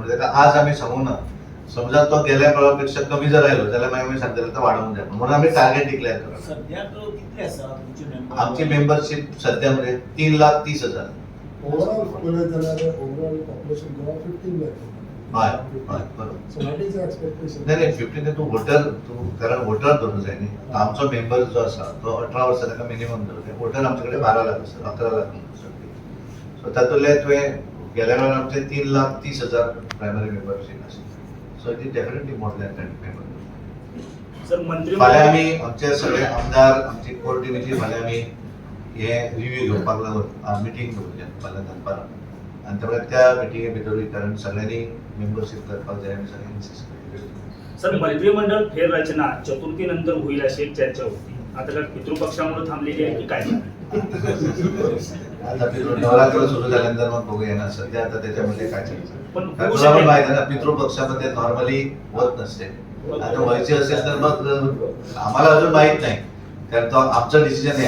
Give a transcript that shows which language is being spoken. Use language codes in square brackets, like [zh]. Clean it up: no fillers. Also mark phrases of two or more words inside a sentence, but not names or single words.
[kok] म्हणजे ताका आज आमी सांगूंक ना, समजा तो गेल्या वेळा पेक्षा कमी जर आयलो जाल्यार मागीर आमी सांगतले तो वाडोवंक जाय म्हणून आमी [en] target declare [kok] करप. सद्याक कितले आसा तुमचे मेंबर? आमची मेंबरशिप सध्या म्हणजे 3,30,000. ओवरऑल पळयत जाल्यार ओवरऑल पॉप्युलेशन गोवा 15 लाख. हय हय बरोबर. [en] So what is the expectation? [kok] नाही 15 तू कारण वोटर धरून जाय न्ही. आमचो मेंबर जो आसा तो 18 वर्सां ताका मिनिमम धरून वोटर आमचे कडेन 12 लाख आसा 11 लाख सो तातूंतले तुवें गेल्या वेळार आमचे 3,30,000 [en] primary membership [kok] आसा. [en] So it is definitely more than that member. [kok] सर मंत्री फाल्यां आमी आमचे सगळे आमदार आमची कोर टीमीची फाल्यां आमी हे रिव्ह्यू घेवपाक लागून मिटींग दवरल्या फाल्यां दनपारां आनी त्यामुळे त्या मिटिंगे भितरूय कारण सगळ्यांनी मेंबरशीप करपाक जाय आमी सगळ्यांनी इन्सिस्ट केली. [mr] सर मंत्रिमंडळ फेररचना चतुर्थीनंतर होईल अशी एक चर्चा होती. आता काय पितृपक्षामुळे थांबलेली आहे की काय? आता नवरात्र सुरू झाल्यानंतर मग बघूया ना. सध्या आता त्याच्यामध्ये काय चर्चा पण कारण होऊ तुला पण शकेल. माहिती आहे ना पितृपक्षामध्ये नॉर्मली होत नसते. आता व्हायचे असेल तर मग आम्हाला अजून माहित नाही कारण तो आमचं डिसिजन आहे.